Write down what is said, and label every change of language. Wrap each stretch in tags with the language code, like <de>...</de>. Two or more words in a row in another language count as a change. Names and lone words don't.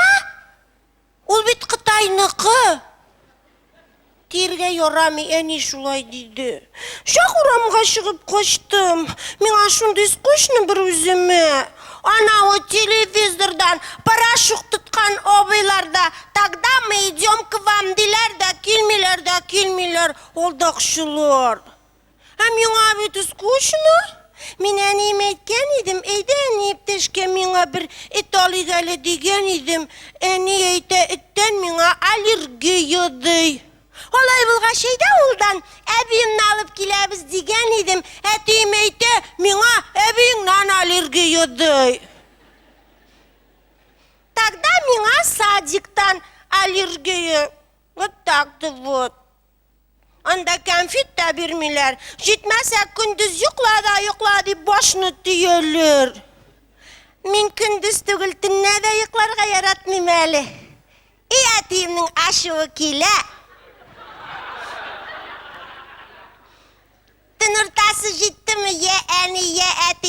<tt>Ул бит Кытайныкы. Тиргә ярамый, әни шулай диде. Шак урамга чыгып качтым. Миңа шундый скучно бер үземе. Анау телевизордан парашют тоткан абыйларда</tt> <ru>"Тогда мы идем к вам"</ru> <tt>диләр дә килмиләр, алдакчылар. Миңа бит скучно. Мин әнием әйткән идем, әйдә әни иптәшкә миңа бер эт алыйк әле дигән идем. Әни әйтә, эттән миңа аллергия ди. Алай булгач әйдә улдан әбиемне алып киләбез дигән идем. Әтием әйтә, миңа әбиеңнән аллергия ди. Тогда миңа садиктан аллергия.</tt> <ru>Вот так-то вот.</ru> <tt>Анда конфет та бирмиләр. Җитмәсә көндез йокла дип башны төяләр. Мин көндез түгел төнне дә йокларга яратмыйм әле. Әтиемнең ачуы килә. Төн уртасы җиттеме, я әни, я әти.</tt>